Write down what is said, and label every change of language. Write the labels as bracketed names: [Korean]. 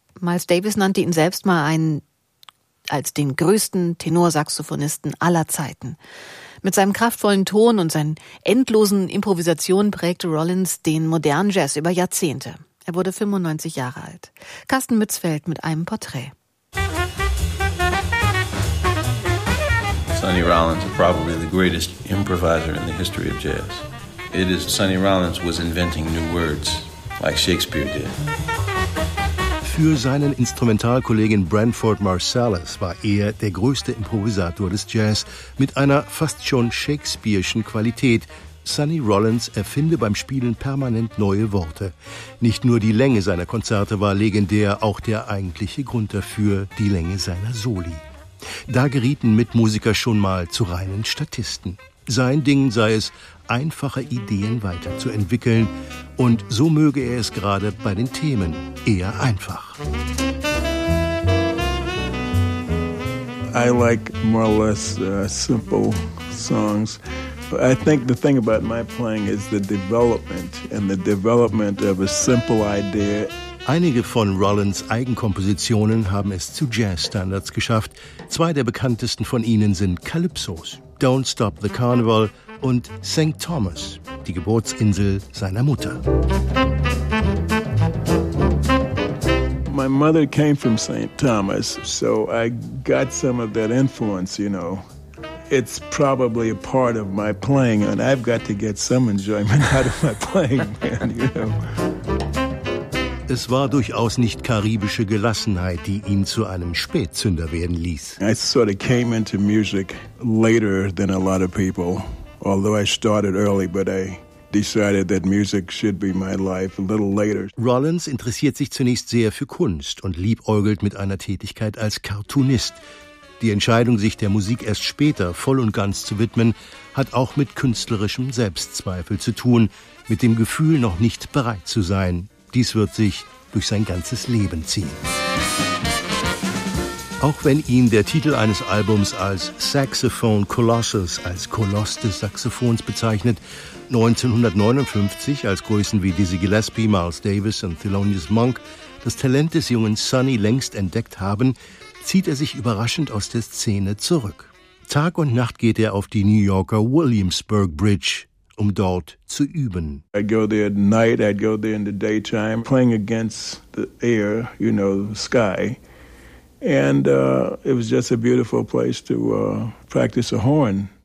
[German] Miles Davis nannte ihn selbst mal als den größten Tenorsaxophonisten aller Zeiten. Mit seinem kraftvollen Ton und seinen endlosen Improvisationen prägte Rollins den modernen Jazz über Jahrzehnte. Er wurde 95 Jahre alt. Carsten Mützfeld mit einem Porträt. [English] Sonny Rollins is probably the greatest improviser in the history of jazz. It is Sonny Rollins was inventing new words, like Shakespeare did. [German] Für seinen Instrumentalkollegen Branford Marsalis war er der größte Improvisator des Jazz mit einer fast schon shakespearischen Qualität. Sonny Rollins erfinde beim Spielen permanent neue Worte. Nicht nur die Länge seiner Konzerte war legendär, auch der eigentliche Grund dafür, die Länge seiner Soli. Da gerieten Mitmusiker schon mal zu reinen Statisten. Sein Ding sei es, einfache Ideen weiterzuentwickeln. Und so möge er es gerade bei den Themen eher einfach. [English] I like more or less simple songs. But I think the thing about my playing is the development and the development of a simple idea. [German] Einige von Rollins' Eigenkompositionen haben es zu Jazz-Standards geschafft. Zwei der bekanntesten von ihnen sind Calypsos, Don't Stop the Carnival und St. Thomas, die Geburtsinsel seiner Mutter. [English] My mother came from St. Thomas, so I got some of that influence, you know. It's probably a part of my playing, and I've got to get some enjoyment out of my playing, man, you know. [German] Es war durchaus nicht karibische Gelassenheit, die ihn zu einem Spätzünder werden ließ. [English] I sort of came into music later than a lot of people. Although I started early, but I decided that music should be my life a little later. [German] Rollins interessiert sich zunächst sehr für Kunst und liebäugelt mit einer Tätigkeit als Cartoonist. Die Entscheidung, sich der Musik erst später voll und ganz zu widmen, hat auch mit künstlerischem Selbstzweifel zu tun, mit dem Gefühl, noch nicht bereit zu sein. Dies wird sich durch sein ganzes Leben ziehen. Auch wenn ihn der Titel eines Albums als Saxophone Colossus, als Koloss des Saxophons bezeichnet, 1959, als Größen wie Dizzy Gillespie, Miles Davis und Thelonious Monk das Talent des jungen Sonny längst entdeckt haben, zieht er sich überraschend aus der Szene zurück. Tag und Nacht geht er auf die New Yorker Williamsburg Bridge um dort zu üben. [English] I'd go there at night, I'd go there in the daytime, playing against the air, you know, the sky. And it was just a beautiful place to practice a horn.